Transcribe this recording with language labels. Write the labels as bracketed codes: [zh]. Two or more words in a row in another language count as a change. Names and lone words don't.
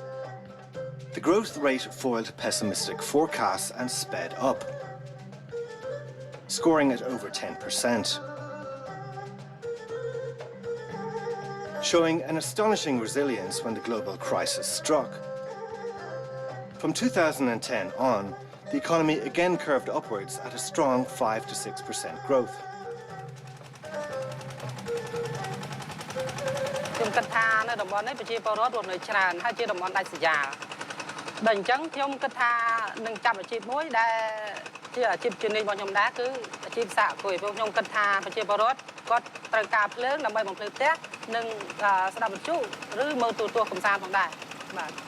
[en] The growth rate foiled pessimistic forecasts and sped up, scoring at over 10%, showing an astonishing resilience when the global crisis struck. From 2010 on, the economy again curved upwards at a strong 5 to 6% growth. [km] ខ្ញុំគិតថានៅតំបន់នេះប្រជាពលរដ្ឋរស់នៅច្រើនហើយជាតំបន់ដាច់ស្រយាលដល់អញ្ចឹងខ្ញុំគិតថានឹងចាប់អាជីពមួយដែលជាអាជីពជំនាញរបស់ខ្ញុំដែរគឺអាជីពសហគមន៍ព្រោះខ្ញុំគិតថាប្រជាពលរដ្ឋគាត់ត្រូវការភ្លើងដើម្បីបំភ្លឺផ្ទះនិងស្ដាប់វិទ្យុឬមើលទូរទស្សន៍កម្សាន្តផងដែរបាទ